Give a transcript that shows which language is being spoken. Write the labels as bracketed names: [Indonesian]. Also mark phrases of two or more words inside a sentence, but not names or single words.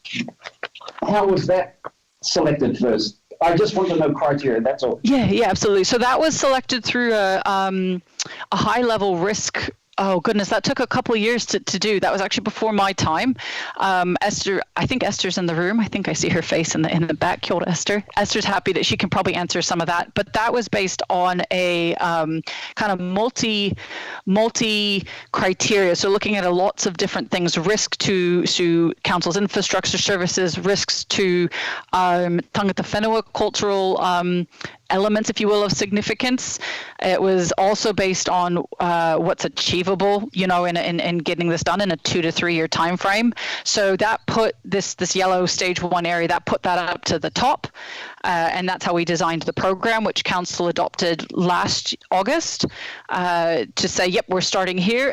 [English] How was that selected first? I just want to know criteria, that's all. Yeah, absolutely. So that was selected through a high-level risk. Oh, goodness, that took a couple of years to do. That was actually before my time. Esther, I think Esther's in the room. I think I see her face in the back. [Māori] Kia ora, [English] Esther. Esther's happy that she can probably answer some of that. But that was based on a kind of multi criteria. So looking at lots of different things, risk to council's infrastructure services, risks to [Māori] tangata whenua, [English] cultural elements, if you will, of significance. It was also based on what's achievable, in getting this done in a 2 to 3 year time frame. So that put this yellow stage 1 area, that put that up to the top. And that's how we designed the program, which council adopted last August, to say, yep, we're starting here.